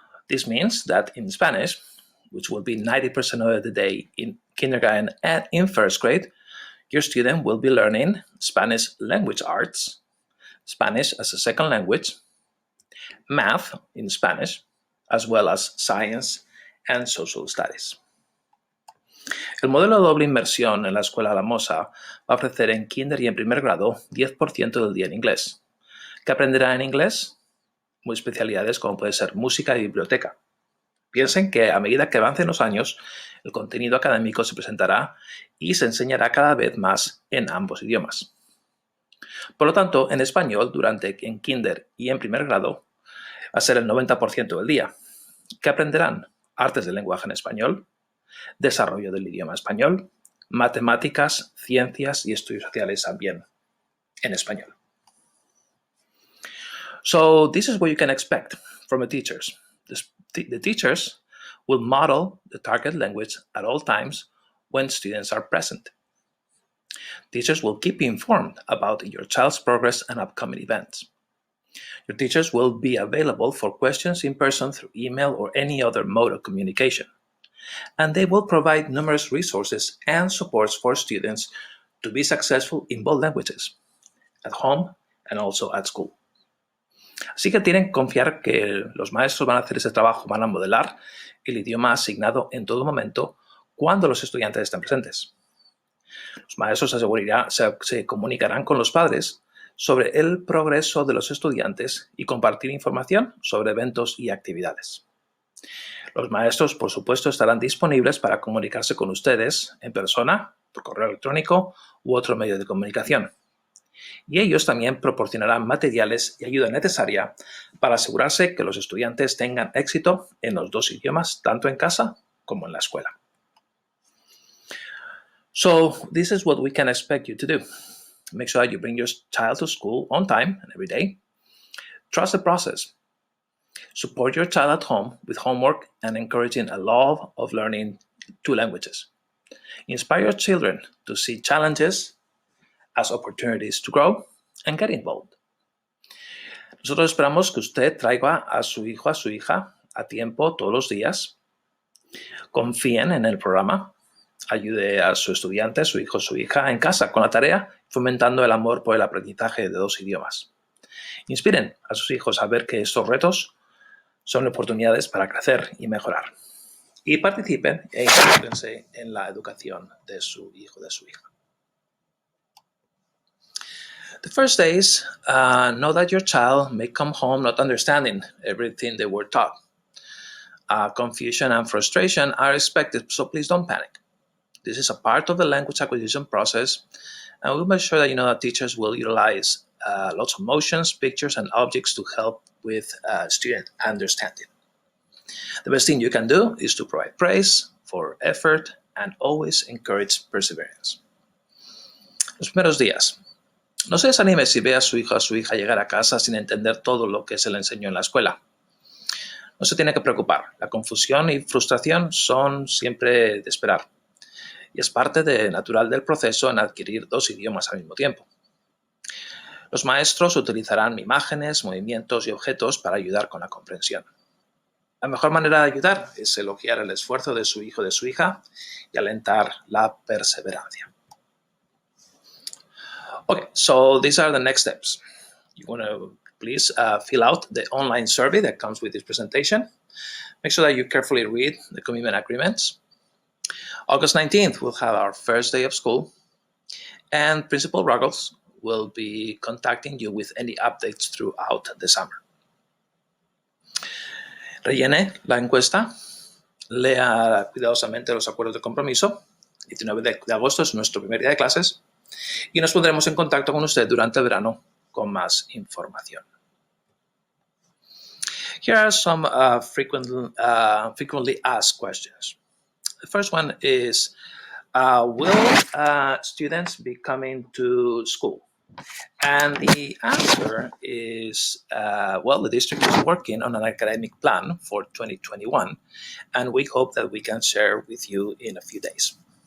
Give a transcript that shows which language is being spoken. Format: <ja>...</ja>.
<en>This means that in Spanish, which will be 90% of the day in kindergarten and in first grade, your student will be learning Spanish language arts, Spanish as a second language, math in Spanish, as well as science and social studies.</en> <es>El modelo de doble inmersión en la escuela Alamosa va a ofrecer en kinder y en primer grado 10% del día en inglés. ¿Qué aprenderá en inglés? Muy especialidades como puede ser música y biblioteca. Piensen que a medida que avancen los años, el contenido académico se presentará y se enseñará cada vez más en ambos idiomas. Por lo tanto, en español, en kinder y en primer grado, va a ser el 90% del día. ¿Qué aprenderán? Artes del lenguaje en español, desarrollo del idioma español, matemáticas, ciencias y estudios sociales también en español.</es> <en>So this is what you can expect from the teachers. The teachers will model the target language at all times when students are present. Teachers will keep you informed about your child's progress and upcoming events. Your teachers will be available for questions in person through email or any other mode of communication. and they will provide numerous resources and supports for students to be successful in both languages, at home and also at school.</en> <es>Así que tienen que confiar que los maestros van a hacer ese trabajo, van a modelar el idioma asignado en todo momento cuando los estudiantes estén presentes. Los maestros se comunicarán con los padres sobre el progreso de los estudiantes y compartir información sobre eventos y actividades. Los maestros, por supuesto, estarán disponibles para comunicarse con ustedes en persona, por correo electrónico u otro medio de comunicación. Y ellos también proporcionarán materiales y ayuda necesaria para asegurarse que los estudiantes tengan éxito en los dos idiomas, tanto en casa como en la escuela.</es> <en>So, this is what we can expect you to do. Make sure that you bring your child to school on time and every day. Trust the process. Support your child at home with homework and encouraging a love of learning two languages. Inspire your children to see challenges as opportunities to grow and get involved.</en> <es>Nosotros esperamos que usted traiga a su hijo, a su hija, a tiempo todos los días. Confíen en el programa. Ayude a su estudiante, a su hijo, a su hija en casa con la tarea, fomentando el amor por el aprendizaje de dos idiomas. Inspiren a sus hijos a ver que estos retos son oportunidades para crecer y mejorar. Y participen e involúcrense en la educación de su hijo, de su hija.</es> <en>The first days, know that your child may come home not understanding everything they were taught. Confusion and frustration are expected, so please don't panic. This is a part of the language acquisition process, and we'll make sure that you know that teachers will utilize lots of motions, pictures, and objects to help with student understanding. The best thing you can do is to provide praise for effort and always encourage perseverance.</en> <es>Los primeros días. No se desanime si ve a su hijo o a su hija llegar a casa sin entender todo lo que se le enseñó en la escuela. No se tiene que preocupar. La confusión y frustración son siempre de esperar. Y es parte natural del proceso en adquirir dos idiomas al mismo tiempo. Los maestros utilizarán imágenes, movimientos y objetos para ayudar con la comprensión. La mejor manera de ayudar es elogiar el esfuerzo de su hijo o de su hija y alentar la perseverancia.</es> <en>Okay, so these are the next steps. You want to please fill out the online survey that comes with this presentation. Make sure that you carefully read the commitment agreements. August 19th, we'll have our first day of school, and Principal Ruggles will be contacting you with any updates throughout the summer.</en> <es>Rellene la encuesta, lea cuidadosamente los acuerdos de compromiso. 19 de agosto es nuestro primer día de clases y nos pondremos en contacto con usted durante el verano con más información.</es> <en>Here are some frequently asked questions. The first one is, will students be coming to school? And the answer is, well, the district is working on an academic plan for 2021, and we hope that we can share with you in a few days.</en>